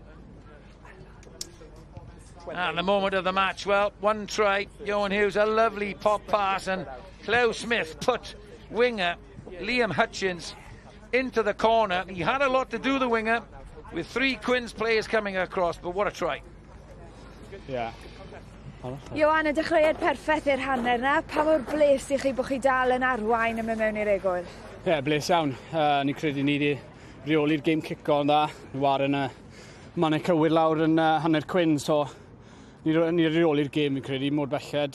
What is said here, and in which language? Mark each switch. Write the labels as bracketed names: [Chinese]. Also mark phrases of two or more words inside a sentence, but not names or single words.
[English] And the moment of the match, well, one try, Johan Hughes, a lovely pop pass, and Clew Smith put winger Liam Hutchins into the corner. He had a lot to do, the winger, with 3 Quins players coming across, but what a try. Yeah. Johan, [Welsh] y dechreuad perffaith i'r hanner na. Pa mor bles i chi bod chi dal yn arwain yn mewn i'r egwyl? Ie, bles iawn. Ni'n credu ni wedi reoli'r gêm cico yn dda. Ni war yn mannau cywir lawr yn hanner Quins, so ni reoli'r gêm, ni'n credu, mor belled.